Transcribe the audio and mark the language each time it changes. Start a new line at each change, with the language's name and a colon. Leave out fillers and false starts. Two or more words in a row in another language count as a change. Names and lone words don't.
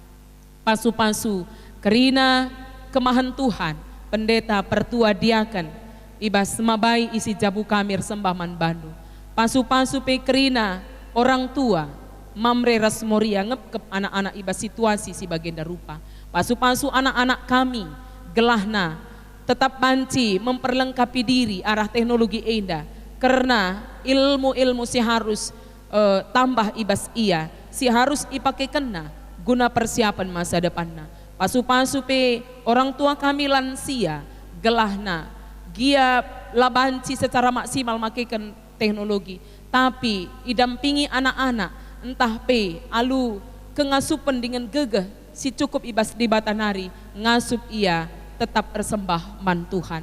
Batak Karo: Pasu-pasu kerina kemahan Tuhan, pendeta pertua diaken iba semabai isi jabu kami sembah man bandu. Pasu-pasu pe kerina orang tua mamre rasmoria ngepkep anak-anak iba situasi si bagenda rupa. Pasu-pasu anak-anak kami gelahna tetap banci memperlengkapi diri arah teknologi enda karena ilmu-ilmu si harus tambah ibas ia si harus ipakai kena guna persiapan masa depanna. Pasu-pasu pe orang tua kami lansia gelahna gia labanci
Indonesian: secara maksimal
Batak Karo: makaikan teknologi, tapi idampingi anak-anak entah pe alu kengasupan dengan gegeh si cukup ibas di batanari ngasup ia tetap persembah man Tuhan.